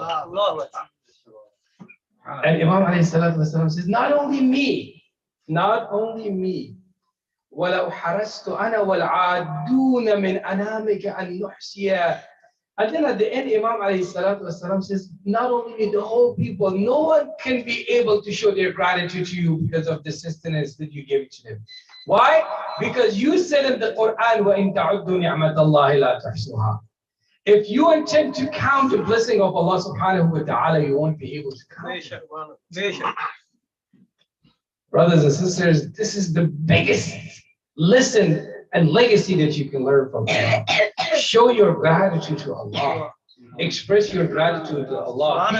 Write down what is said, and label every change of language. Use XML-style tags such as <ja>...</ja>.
<en>And Imam alayhi salatu wasalam says, not only me,</en> <ar>وَلَوْ حَرَسْتُ أَنَا وَالْعَادُونَ مِنْ أَنَامِكَ أَنْ نُحْسِيَ.</ar> <en>And then at the end, Imam alayhi salatu wasalam says, not only the whole people, no one can be able to show their gratitude to you because of the sustenance that you gave to them. Why? Because you said in the Quran,</en> <ar>وَإِن تَعُدُّوا نِعْمَةَ اللَّهِ لَا تَحْصُوهَا.</ar> <en>If you intend to count the blessing of Allah subhanahu wa ta'ala, you won't be able to count. Brothers and sisters, this is the biggest lesson and legacy that you can learn from Allah. Show your gratitude to Allah. Express your gratitude to Allah.</en>